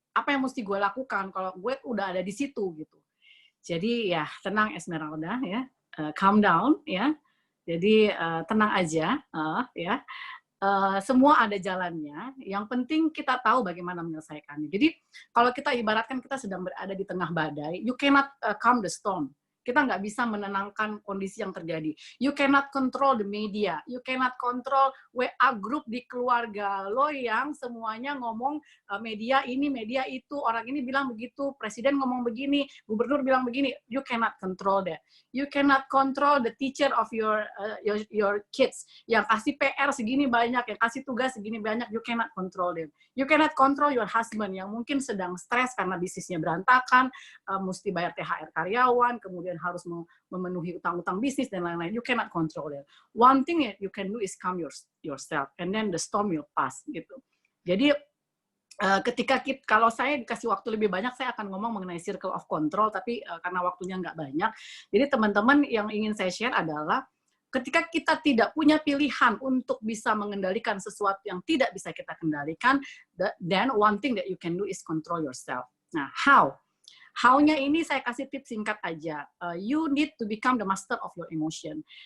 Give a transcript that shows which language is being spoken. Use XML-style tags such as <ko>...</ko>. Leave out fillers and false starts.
<id>Apa yang mesti gue lakukan kalau gue udah ada di situ gitu? Jadi ya tenang Esmeralda ya,</id> <en>calm down</en> <id>ya. Jadi tenang aja ya. Semua ada jalannya, yang penting kita tahu bagaimana menyelesaikannya. Jadi kalau kita ibaratkan kita sedang berada di tengah badai,</id> <en>you cannot calm the storm.</en> <id>Kita nggak bisa menenangkan kondisi yang terjadi.</id> <en>You cannot control the media. You cannot control</en> <id>WA group di keluarga lo yang semuanya ngomong media ini, media itu, orang ini bilang begitu, presiden ngomong begini, gubernur bilang begini.</id> <en>You cannot control that. You cannot control the teacher of your kids</en> <id>yang kasih PR segini banyak,</id> <en>yang kasih tugas segini banyak. You cannot control them. You cannot control your husband</en> <id>yang mungkin sedang stres karena bisnisnya berantakan, mesti bayar THR karyawan, kemudian harus memenuhi utang-utang bisnis dan lain-lain.</id> <en>You cannot control it. One thing that you can do is calm yourself, and then the storm will pass gitu.</en> <id>Jadi kalau saya dikasih waktu lebih banyak, saya akan ngomong mengenai circle of control, tapi karena waktunya nggak banyak, jadi teman-teman yang ingin saya share adalah ketika kita tidak punya pilihan untuk bisa mengendalikan sesuatu yang tidak bisa kita kendalikan,</id> <en>then one thing that you can do is control yourself.</en> <id>Nah,</id> <en>how?</en> <id>How-nya ini saya kasih tips singkat aja.</id> <en>You need to become the master of your emotion.</en>